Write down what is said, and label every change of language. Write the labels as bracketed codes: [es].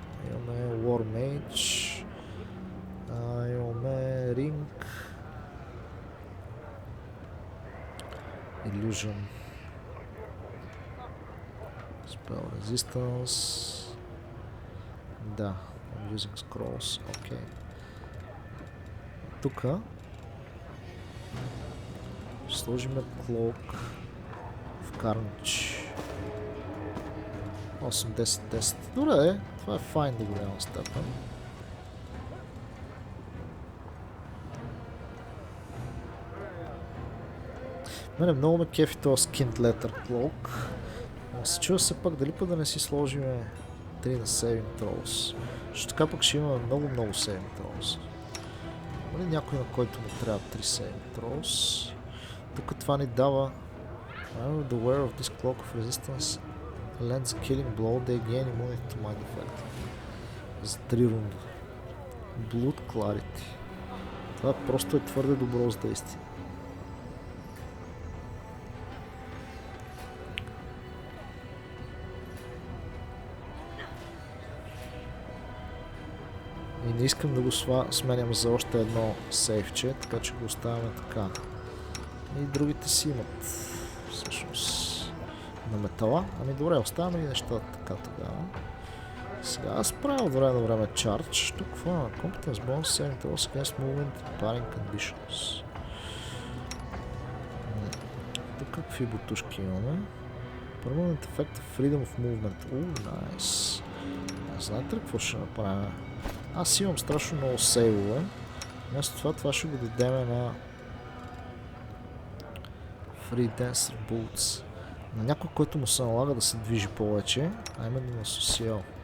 [bg] Имаме [en] War Mage, имаме Ring, Illusion, Spell Resistance, да, I'm using Scrolls, окей. [bg] Тука ще сложим Cloak в Carnage. 8-10-10. Добре, това е файн до голяма степен. Мене много ме кефи този Skinned Letter Cloak. Но се чува се пак дали пък да не си сложим 3 на Saving Throws. Защото така пък ще имаме много Saving Throws. Има ли някой, на който му трябва 3 Saving Throws? Тук това ни дава [en] The wearer of this cloak of resistance lands a killing blow, they gain immunity to mind effect. [bg] За 3 рунда. Blood Clarity. Това просто е твърде добро с действие. И не искам да го сменям за още едно сейфче, така че го оставяме така. И другите си имат всъщност на метала. Ами добре, оставяме и нещата така тогава. Сега аз правя от време на време charge. Тук какво има? [en] Competence bonus, saving throws against movement and parrying conditions. [bg] Тук какви бутушки имаме? [en] Permanent effect of freedom of movement. Nice. [bg] Знаете ли какво ще направим? Аз имам страшно много сейвове. Вместо това ще го дадем на Free Dancer Boots. На някой, който му се налага да се движи повече, а именно на Social.